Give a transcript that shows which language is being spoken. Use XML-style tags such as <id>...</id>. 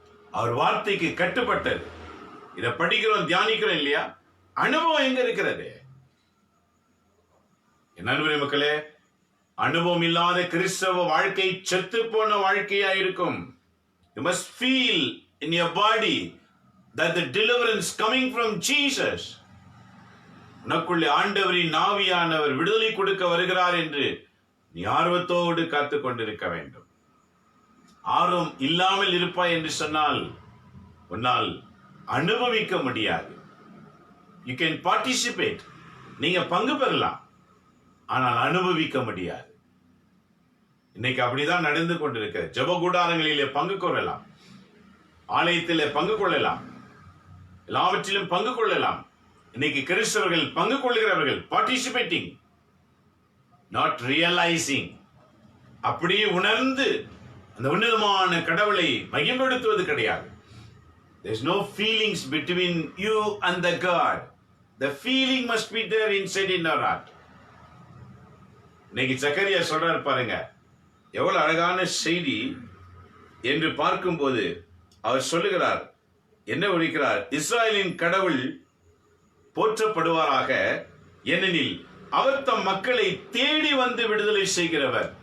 <ta>அவர் வார்த்தைக்கு கட்டுப்பட்டது. இதை படிக்கிறோம், தியானிக்கிறோம் இல்லையா? அனுபவம் எங்க இருக்கிறது? என்ன அன்புரை மக்களே, அனுபவம் இல்லாத கிறிஸ்தவ வாழ்க்கை செத்து போன வாழ்க்கையா இருக்கும்.</ta> <en>You must feel in your body that the deliverance coming from Jesus.</en> <ta>உனக்குள்ளே ஆண்டவரின் ஆவியானவர் விடுதலை கொடுக்க வருகிறார் என்று நீ ஆர்வத்தோடு காத்து கொண்டிருக்க வேண்டும். ஆர்வம் இல்லாமல் இருப்பாய் என்று சொன்னால் உன்னால் அனுபவிக்க முடியாது.</ta> <en>You can participate,</en> <ta>நீங்க பங்கு பெறலாம், ஆனால் அனுபவிக்க முடியாது. இன்னைக்கு அப்படிதான் நடந்து கொண்டிருக்க. ஜெப கூடாரங்களிலே பங்கு கொள்ளலாம், ஆலயத்திலே பங்கு கொள்ளலாம், எல்லாவற்றிலும் பங்கு கொள்ளலாம். இன்னைக்கு கிறிஸ்தவர்கள் பங்கு கொள்கிறவர்கள்,</ta> <en>Participating, not realising.</en> <ta>அப்படியே உணர்ந்து அந்த உன்னதமான கடவுளை மகிமைப்படுத்துவது கிடையாது.</ta> <en>There is no feelings between you and the God. The feeling must be there inside in our heart.</en> <ta>இன்னைக்கு சக்கரியா சொல்றாரு பாருங்க, எவ்வளவு அழகான செய்தி என்று பார்க்கும்போது அவர் சொல்லுகிறார், என்ன ஒழிக்கிறார்? இஸ்ராயலின் கடவுள் போற்றப்படுவாராக, ஏனெனில் அவர் தம் மக்களை தேடி வந்து விடுதலை செய்கிறவர்.</ta>